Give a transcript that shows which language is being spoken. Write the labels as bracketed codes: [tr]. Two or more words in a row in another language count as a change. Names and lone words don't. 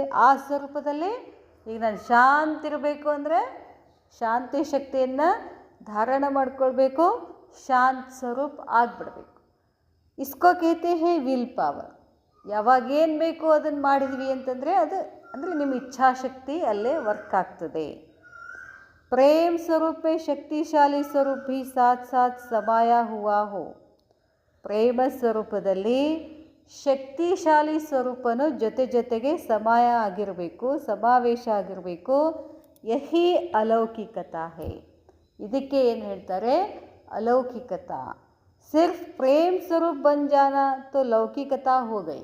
[kn] ಆ ಸ್ವರೂಪದಲ್ಲಿ ಈಗ ನಾನು ಶಾಂತಿ ಇರಬೇಕು ಅಂದರೆ ಶಾಂತಿ ಶಕ್ತಿಯನ್ನು ಧಾರಣ ಮಾಡ್ಕೊಳ್ಬೇಕು, ಶಾಂತ ಸ್ವರೂಪ ಆಗಿಬಿಡ್ಬೇಕು. [hi] इसको कहते हैं [en] will power. [kn] ಯಾವಾಗ ಏನು ಬೇಕು ಅದನ್ನು ಮಾಡಿದ್ವಿ ಅಂತಂದರೆ ಅದು ಅಂದರೆ ನಿಮ್ಮ ಇಚ್ಛಾಶಕ್ತಿ ಅಲ್ಲೇ ವರ್ಕ್ ಆಗ್ತದೆ. [hi] प्रेम स्वरूप में शक्तिशाली स्वरूप भी साथ साथ समाया हुआ हो. [kn] ಪ್ರೇಮ ಸ್ವರೂಪದಲ್ಲಿ ಶಕ್ತಿಶಾಲಿ ಸ್ವರೂಪನು ಜೊತೆಗೆ ಸಮಾಯ ಆಗಿರಬೇಕು, ಸಮಾವೇಶ ಆಗಿರಬೇಕು. [hi] यही अलौकिकता है. ಇದಕ್ಕೆ ಏನು ಹೇಳ್ತಾರೆ? [kn] ಅಲೌಕಿಕತಾ. [hi] सिर्फ प्रेम स्वरूप बन जाना तो लौकिकता हो गई.